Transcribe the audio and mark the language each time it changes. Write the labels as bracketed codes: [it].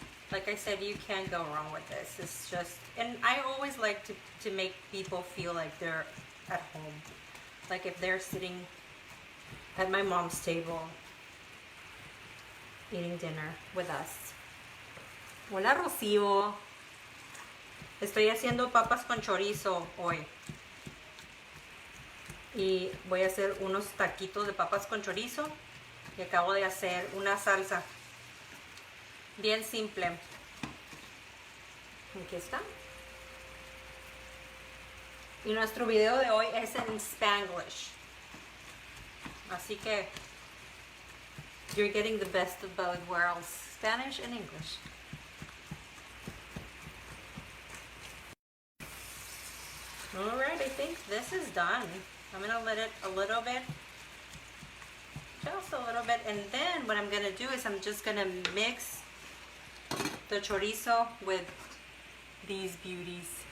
[en] Like I said, you can't go wrong with this. It's just, and I always like to make people feel like they're at home. Like if they're sitting at my mom's table eating dinner with us. [es] Hola, Rocío. Estoy haciendo papas con chorizo hoy. Y voy a hacer unos taquitos de papas con chorizo. Y acabo de hacer una salsa bien simple. Aquí está. Y nuestro video de hoy es en Spanglish. Así que [en] you're getting the best of both worlds, Spanish and English. Alright, I think this is done. I'm going to let it a little bit, just a little bit, and then what I'm going to do is I'm just going to mix the chorizo with these beauties.